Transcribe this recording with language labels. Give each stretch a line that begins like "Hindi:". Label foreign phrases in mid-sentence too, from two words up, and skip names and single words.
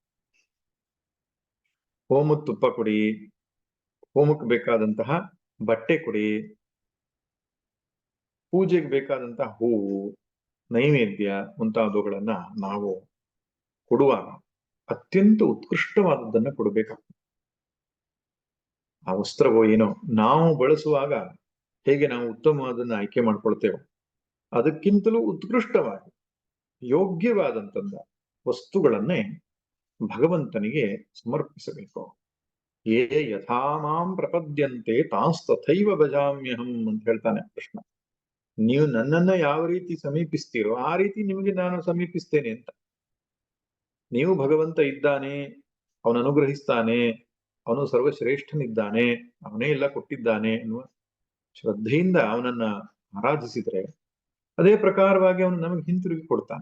Kannada: ಹೋಮಕ್ಕೆ ತುಪ್ಪ ಕೊಡಿ, ಹೋಮಕ್ಕೆ ಬೇಕಾದಂತಹ ಬಟ್ಟೆ ಕೊಡಿ, ಪೂಜೆಗೆ ಬೇಕಾದಂತಹ ಹೂವು, ನೈವೇದ್ಯ ಮುಂತಾದವುಗಳನ್ನ ನಾವು ಕೊಡುವಾಗ ಅತ್ಯಂತ ಉತ್ಕೃಷ್ಟವಾದದ್ದನ್ನ ಕೊಡಬೇಕಾಗ್ತದೆ. ಆ ವಸ್ತ್ರವೋ ಏನೋ ನಾವು ಬಳಸುವಾಗ ಹೇಗೆ ನಾವು ಉತ್ತಮವಾದನ್ನ ಆಯ್ಕೆ ಮಾಡ್ಕೊಳ್ತೇವೆ, ಅದಕ್ಕಿಂತಲೂ ಉತ್ಕೃಷ್ಟವಾಗಿ ಯೋಗ್ಯವಾದಂತಹ ವಸ್ತುಗಳನ್ನೇ ಭಗವಂತನಿಗೆ ಸಮರ್ಪಿಸಬೇಕು.
Sanskrit: ಯೇ ಯಥಾ ಮಾಂ ಪ್ರಪದ್ಯಂತೆ ತಾಸ್ತಥೈವ ಭಜಾಮ್ಯಹಂ
Kannada: ಅಂತ ಹೇಳ್ತಾನೆ ಕೃಷ್ಣ. ನೀವು ನನ್ನನ್ನ ಯಾವ ರೀತಿ ಸಮೀಪಿಸ್ತೀರೋ ಆ ರೀತಿ ನಿಮಗೆ ನಾನು ಸಮೀಪಿಸ್ತೇನೆ ಅಂತ. ನೀವು ಭಗವಂತ ಇದ್ದಾನೆ, ಅವನು ಅನುಗ್ರಹಿಸ್ತಾನೆ, ಅವನು ಸರ್ವಶ್ರೇಷ್ಠನಿದ್ದಾನೆ, ಅವನೇ ಎಲ್ಲ ಕೊಟ್ಟಿದ್ದಾನೆ ಎನ್ನುವ ಶ್ರದ್ಧೆಯಿಂದ ಅವನನ್ನ ಆರಾಧಿಸಿದ್ರೆ ಅದೇ ಪ್ರಕಾರವಾಗಿ ಅವನು ನಮಗೆ ಹಿಂತಿರುಗಿ ಕೊಡ್ತಾನೆ.